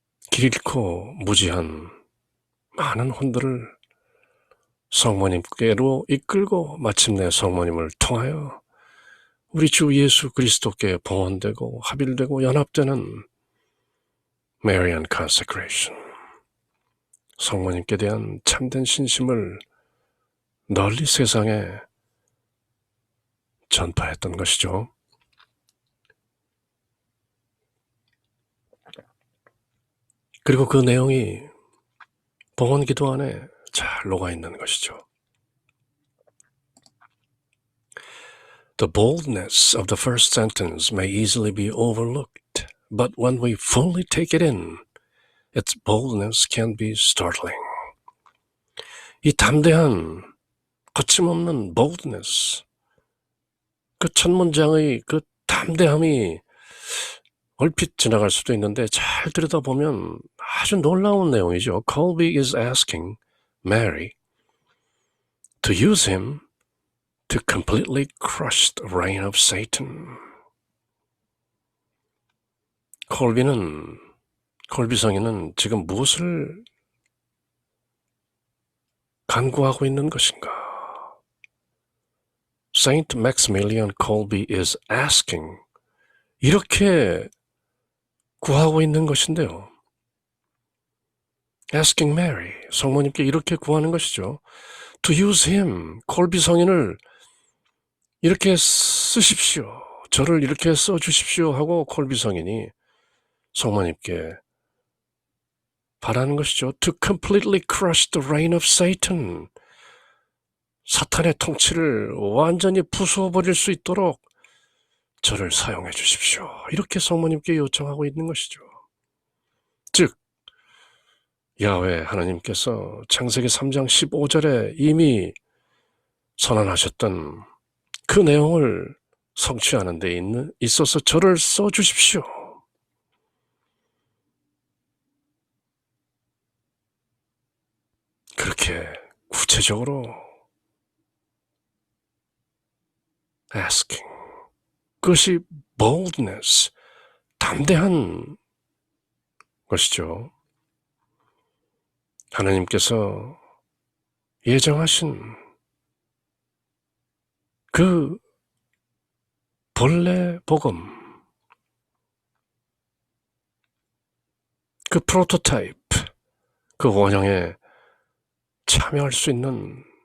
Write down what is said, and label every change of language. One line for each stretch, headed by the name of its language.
Korean: 길 잃고 무지한 많은 혼들을 성모님께로 이끌고 마침내 성모님을 통하여 우리 주 예수 그리스도께 봉헌되고 합일되고 연합되는 Marian Consecration, 성모님께 대한 참된 신심을 널리 세상에 전파했던 것이죠. 그리고 그 내용이 봉헌기도 안에 잘 녹아있는 것이죠.
English: The boldness of the first sentence may easily be overlooked, but when we fully take it in, its boldness can be startling.
Korean: 이 담대한, 거침없는 boldness, 그 첫 문장의 그 담대함이 얼핏 지나갈 수도 있는데 잘 들여다보면 아주 놀라운 내용이죠.
English: Colby is asking Mary to use him to completely crush the reign of Satan.
Korean: 콜비 성인은 지금 무엇을 간구하고 있는 것인가?
English: Saint Maximilian Kolbe is asking,
Korean: 이렇게 구하고 있는 것인데요.
English: Asking Mary,
Korean: 성모님께 이렇게 구하는 것이죠.
English: To use him,
Korean: 콜비 성인을 이렇게 쓰십시오. 저를 이렇게 써주십시오 하고 콜비 성인이 성모님께 바라는 것이죠.
English: To completely crush the reign of Satan.
Korean: 사탄의 통치를 완전히 부수어버릴 수 있도록 저를 사용해 주십시오. 이렇게 성모님께 요청하고 있는 것이죠. 즉, 야훼 하나님께서 창세기 3장 15절에 이미 선언하셨던 그 내용을 성취하는 데 있어서 저를 써주십시오. 그렇게 구체적으로 asking, 그것이 boldness, 담대한 것이죠. 하나님께서 예정하신 그 본래 복음, 그 프로토타입, 그 원형에 참여할 수 있는